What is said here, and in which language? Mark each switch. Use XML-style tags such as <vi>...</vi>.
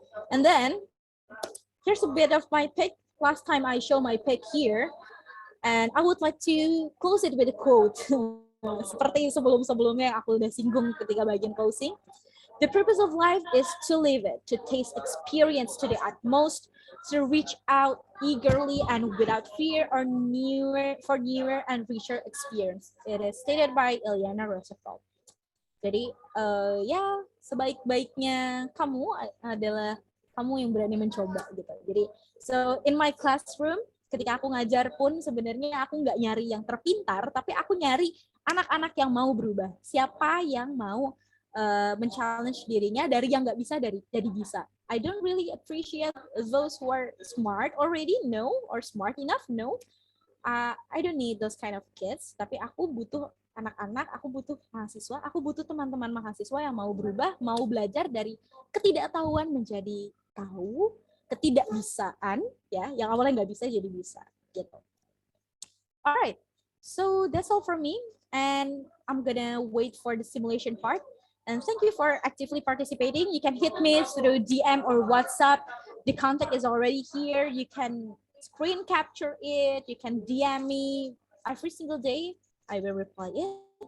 <en>And then, here's a bit of my pick. Last time I show my pick here, and I would like to close it with a quote.</en> <id>Seperti sebelum-sebelumnya yang aku udah singgung ketika bagian closing.</id> <en>The purpose of life is to live it, to taste experience to the utmost, to reach out eagerly and without fear or newer and richer experience. It is stated by Eleanor Roosevelt.</en> <id>Jadi ya sebaik-baiknya kamu adalah kamu yang berani mencoba gitu. Jadi</id> <en>so in my classroom</en> <id>ketika aku ngajar pun sebenarnya aku nggak nyari yang terpintar, tapi aku nyari anak-anak yang mau berubah. Siapa yang mau men-challenge dirinya dari yang nggak bisa jadi bisa.</id> <en>I don't really appreciate those who are smart already, no, or smart enough, no. I don't need those kind of kids,</en> <id>tapi aku butuh anak-anak, aku butuh mahasiswa, aku butuh teman-teman mahasiswa yang mau berubah, mau belajar dari ketidaktahuan menjadi tahu, ketidakbisaan, ya, yang awalnya nggak bisa jadi bisa, gitu.</id> <en>Alright, so that's all from me, and I'm gonna wait for the simulation part. And thank you for actively participating. You can hit me through DM or WhatsApp. The contact is already here. You can screen capture it. You can DM me every single day. I will reply it.</en>